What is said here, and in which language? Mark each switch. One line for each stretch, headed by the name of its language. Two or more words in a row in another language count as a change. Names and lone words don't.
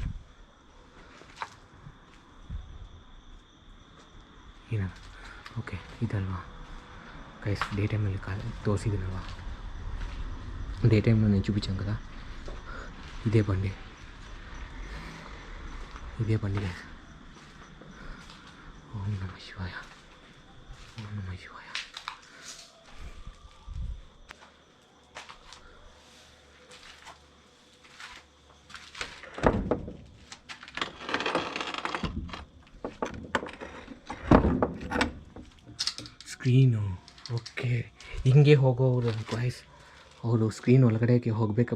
Kannada: ಏನ ಓಕೆ ಇದಲ್ವಾ ಗೈಸ್,
Telugu: డే టైంలో తోసిదినవా, డే టైంలో నేను చూపించాను కదా. ఇదే బండి గైస్.
Sanskrit: ఓం నమః శివాయ, ఓం నమః శివాయ.
Kannada: ಸ್ಕ್ರೀನು ಓಕೆ, ಹಿಂಗೆ ಹೋಗೋರು ವಾಯ್ಸ್ ಅವರು ಸ್ಕ್ರೀನ್ ಒಳಗಡೆಗೆ ಹೋಗಬೇಕು.